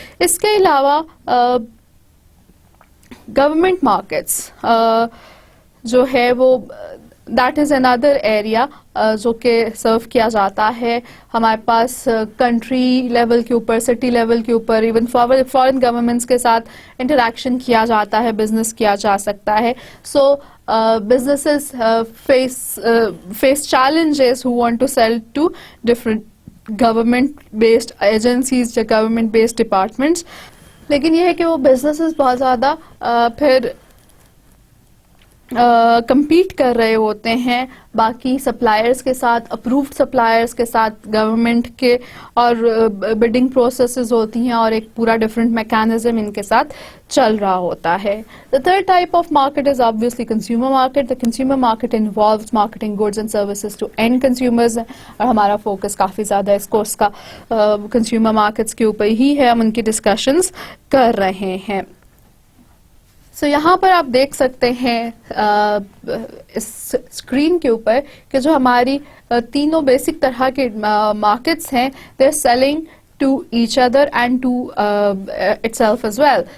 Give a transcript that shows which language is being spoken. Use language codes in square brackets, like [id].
[ur] اس کے علاوہ government markets جو ہے وہ [en] that is اندر area [ur] جو کہ سرو کیا جاتا ہے. ہمارے پاس کنٹری لیول کے اوپر, سٹی لیول کے اوپر, ایون فارن گورنمنٹس کے ساتھ انٹریکشن کیا جاتا ہے, بزنس کیا جا سکتا ہے. [en] So businesses face challenges who want to sell to different government based agencies یا government based departments. [ur] لیکن یہ ہے کہ وہ businesses بہت زیادہ پھر کمپیٹ کر رہے ہوتے ہیں باقی سپلائرز کے ساتھ, اپرووڈ سپلائرز کے ساتھ, گورنمنٹ کے, اور بڈنگ پروسیسز ہوتی ہیں اور ایک پورا ڈفرینٹ میکینزم ان کے ساتھ چل رہا ہوتا ہے. [en] The third type of market is obviously consumer market. The consumer market involves marketing goods and services to end consumers. [ur] اور ہمارا فوکس کافی زیادہ اس کورس کا کنزیومر مارکیٹس کے اوپر ہی ہے, ہم ان کی ڈسکشنز کر رہے ہیں. سو یہاں پر آپ دیکھ سکتے ہیں اس اسکرین کے اوپر کہ جو ہماری تینوں بیسک طرح کے مارکیٹس ہیں, [en] They are selling to each other and to itself as well.